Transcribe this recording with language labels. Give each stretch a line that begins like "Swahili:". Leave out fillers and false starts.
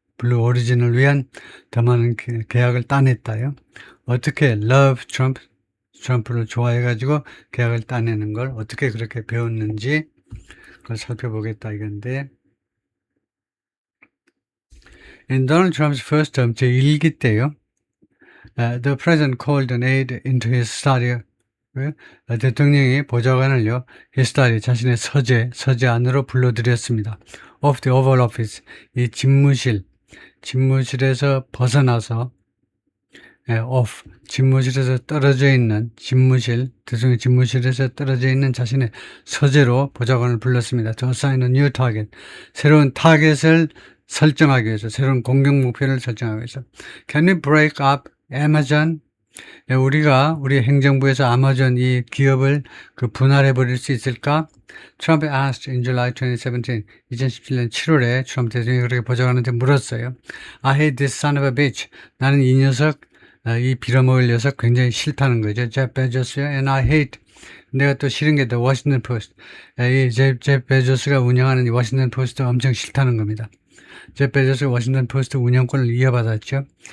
Korean: 블루 오리진을 위한 더 많은 계약을 따냈다요. 어떻게 love Trump, 트럼프를 좋아해가지고 계약을 따내는 걸 어떻게 그렇게 배웠는지 그걸 살펴보겠다 이건데,
English: In Donald Trump's first term,
Korean: 제1기 때요.
English: The president called an aide into his study.
Korean: 대통령이 보좌관을요, his study, 자신의 서재 안으로 불러들였습니다.
English: Of the Oval Office,
Korean: 이 집무실에서 벗어나서, 집무실에서 떨어져 있는 대통령 집무실에서 떨어져 있는 자신의 서재로 보좌관을 불렀습니다.
English: To assign a new target,
Korean: 새로운 타겟을 설정하기 위해서, 새로운 공격 목표를 설정하기 위해서.
English: Can we break up Amazon?
Korean: 우리 행정부에서 아마존 이 기업을 분할해 버릴 수 있을까?
English: Trump asked in July 2017,
Korean: 2017년 7월에 트럼프 대통령이 그렇게 보좌관한테 물었어요.
English: I hate this son of a bitch.
Korean: 나는 이 녀석, 이 빌어먹을 녀석 굉장히 싫다는 거죠. Jeff Bezos요.
English: And I hate,
Korean: 내가 또 싫은 게
English: The Washington Post.
Korean: 이 제프 베조스가 운영하는 이 워싱턴 포스트 엄청 싫다는 겁니다. 제프 베조스가 워싱턴 포스트 운영권을 이어받았죠.